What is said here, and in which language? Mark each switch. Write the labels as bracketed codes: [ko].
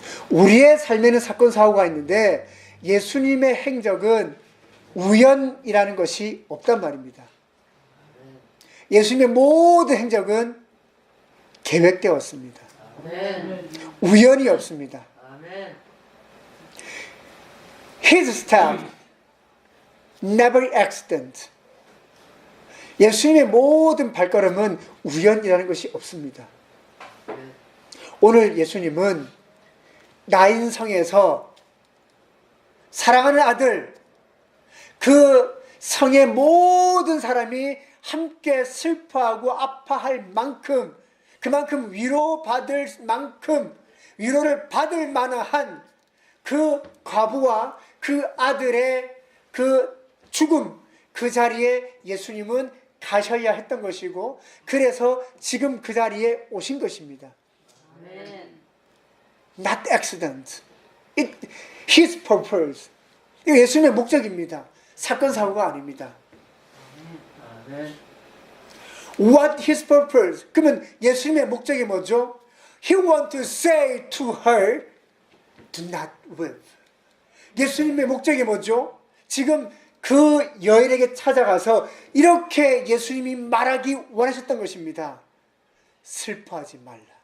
[ko] 우리의 삶에는 사건 사고가 있는데 예수님의 행적은 우연이라는 것이 없단 말입니다. 예수님의 모든 행적은 계획되었습니다. 우연이 없습니다. [en] His step never accident. [ko] 예수님의 모든 발걸음은 우연이라는 것이 없습니다. 오늘 예수님은 나인성에서 사랑하는 아들, 그 성의 모든 사람이 함께 슬퍼하고 아파할 만큼, 그만큼 위로받을 만큼 위로를 받을 만한 그 과부와 그 아들의 그 죽음, 그 자리에 예수님은 가셔야 했던 것이고, 그래서 지금 그 자리에 오신 것입니다. [en] Not accident. His purpose. [ko] 이거 예수님의 목적입니다. 사건 사고가 아닙니다. [en] What his purpose? [ko] 그러면 예수님의 목적이 뭐죠? [en] He want to say to her, do not weep. [ko] 예수님의 목적이 뭐죠? 지금 그 여인에게 찾아가서 이렇게 예수님이 말하기 원하셨던 것입니다. 슬퍼하지 말라.